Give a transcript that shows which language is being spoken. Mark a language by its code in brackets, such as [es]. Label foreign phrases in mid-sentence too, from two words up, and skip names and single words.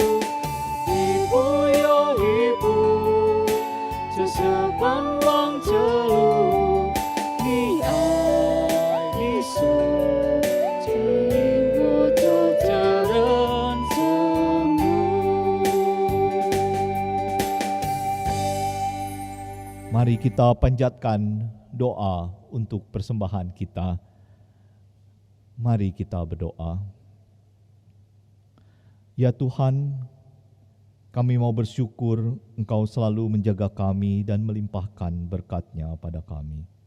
[zh] 一步又一步，这是盼望这路，你爱你手，牵引我走这人生路。 [id] Mari kita panjatkan doa untuk persembahan kita. Mari kita berdoa. Ya Tuhan, kami mau bersyukur Engkau selalu menjaga kami dan melimpahkan berkat-Nya pada kami.